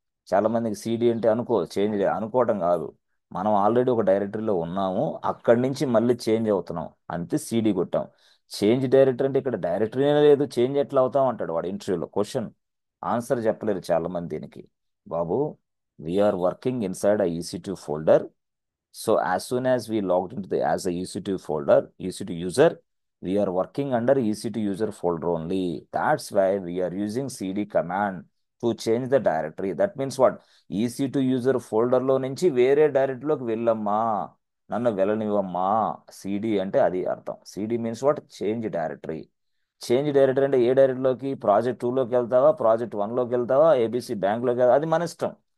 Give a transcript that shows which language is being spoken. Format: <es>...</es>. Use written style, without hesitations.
<te>చాలా మందికి సిడి అంటే చేంజ్ అనుకోవటం కాదు, మనం ఆల్రెడీ ఒక డైరెక్టరీలో ఉన్నాము, అక్కడి నుంచి మళ్ళీ చేంజ్ అవుతున్నాం అంతే, సిడి కొట్టాం. చేంజ్ డైరెక్టరీ అంటే ఇక్కడ డైరెక్టరీనే లేదు, చేంజ్ ఎట్లా అవుతాం అంటాడు వాడు ఇంటర్వ్యూలో. క్వశ్చన్ ఆన్సర్ చెప్పలేరు చాలా మంది దీనికి. బాబు,</te> <en>We are working inside a EC2 folder. So as soon as we logged into the as a EC2 folder, EC2 user, we are working under EC2 user folder only. That's why we are using cd command to change the directory. That means what?</en> <te>EC2 user folder లో నుంచి వేరే డైరెక్టరీలోకి వెళ్ళమ్మా, నన్ను వెళ్ళనివ్వమ్మా. CD అంటే అది అర్థం.</te> <en>CD means what? Change directory.</en> <te>Change directory అంటే ఏ డైరెక్టరీలోకి? Project 2లోకి వెళ్తావా, ప్రాజెక్ట్ 1లోకి వెళ్తావా, ఏబిసి బ్యాంక్లోకి వెళ్తావా, అది మన ఇష్టం.</te>